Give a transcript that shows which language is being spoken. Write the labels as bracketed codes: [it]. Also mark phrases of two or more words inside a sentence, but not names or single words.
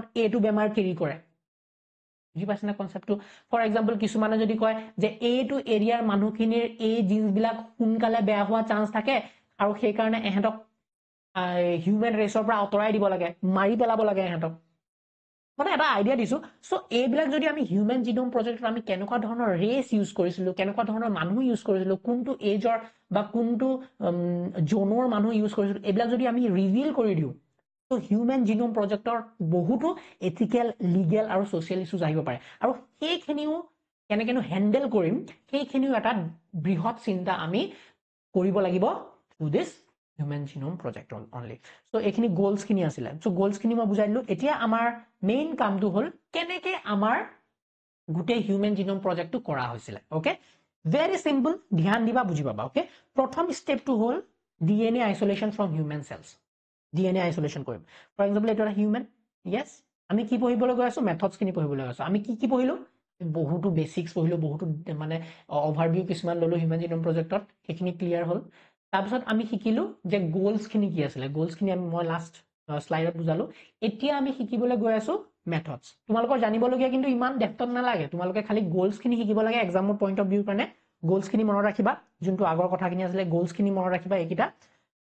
[as] এইটো বেমাৰ কেৰি কৰে বুজি পাইছ না কনসেপ্টটো [en] for example [as] কিছুমানে যদি কয় যে এইটো এৰিয়াৰ মানুহখিনিৰ এই জিনছ বিলাক সোনকালে বেয়া হোৱা চান্স থাকে আৰু সেই কাৰণে এহেতক [en] human race [as] পৰা আঁতৰাই দিব লাগে মাৰি পেলাব লাগে এহেতক মানে এটা আইডিয়া দিছো সো এইবিলাক যদি আমি [en] human genome project [as] আমি কেনেকুৱা ধৰণৰ [en] race use [as] কৰিছিলো কেনেকুৱা ধৰণৰ মানুহ ইউজ কৰিছিলো কোনটো এজৰ বা কোনটো জোনৰ মানুহ ইউজ কৰিছিলো এইবিলাক যদি আমি ৰিভিল কৰি দিও তো [en] human genome project [as] বহুতো [en] ethical legal [as] আৰু [en] social issues [as] আহিব পাৰে আৰু সেইখিনিও কেনেকেনো হ্যান্ডেল কৰিম সেইখিনিও এটা বৃহৎ চিন্তা আমি কৰিব লাগিব [en] through this human genome project only so [as] এইখিনি গোলস খিনি আছিলে [en] so goals [as] খিনি মই বুজাই দিলো এতিয়া আমাৰ মেইন কামটো হল কেনেকে আমাৰ গুটেই [en] human genome project [as] কৰা হৈছিল [en] okay very simple [as] ধ্যান দিবা বুজি পাবা ওকে প্ৰথম স্টেপটো হল [en] DNA isolation from human cells DNA isolation [as] কৰিম ফৰ এক্সাম্পল এটা [en] human yes [as] আমি কি পঢ়িবলৈ গৈ আছো মেথডস খিনি পঢ়িবলৈ আছো আমি কি পঢ়িলো বহুতো বেসিক্স পঢ়িলো বহুতো মানে ওভাৰভিউ কিছুমান ললো [en] human genome project [as] সেইখিনি ক্লিয়াৰ হল তাৰপিছত আমি শিকিলো যে গোলস খিনি কি আছিল গোলস খিনি মই [en] last slide [as] বুজালো এতিয়া আমি শিকিবলৈ গৈ আছো মেথডস তোমালোকৰ জানিবলগীয়া কিন্তু ইমান ডেপথত নালাগে তোমালোকে খালি গোলস খিনি শিকিব লাগে [en] exam point of view [as] কাৰণে গোলস খিনি মনত ৰাখিবা যোনটো আগৰ কথাখিনি আছিল গোলস খিনি মনত ৰাখিবা এইকিটা